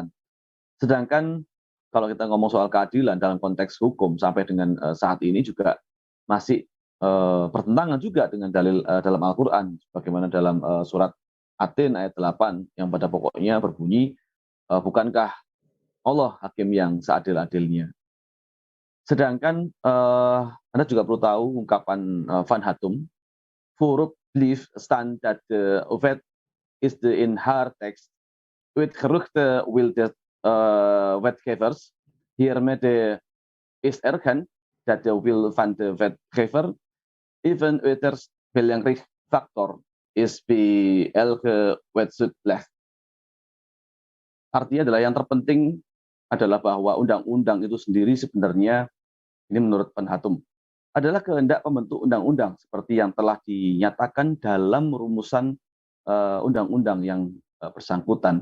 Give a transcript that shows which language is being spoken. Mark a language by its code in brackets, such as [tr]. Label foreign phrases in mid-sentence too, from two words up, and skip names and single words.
[id] Sedangkan kalau kita ngomong soal keadilan dalam konteks hukum sampai dengan saat ini juga masih bertentangan juga dengan dalil dalam Al-Qur'an, bagaimana dalam surat At-Tin ayat 8 yang pada pokoknya berbunyi, bukankah Allah hakim yang seadil-adilnya. Sedangkan Anda juga perlu tahu ungkapan [nl] Van Hatum vooropblijft staan dat de wet is de in haar tekst uitgeruchte wil de wetgevers hiermee is erkend dat de wil van de wetgever even uiterst belangrijk factor is bij elke wetsuitleg. [id] Artinya adalah yang terpenting adalah bahwa undang-undang itu sendiri sebenarnya, ini menurut Penhatum, adalah kehendak pembentuk undang-undang seperti yang telah dinyatakan dalam rumusan undang-undang yang bersangkutan.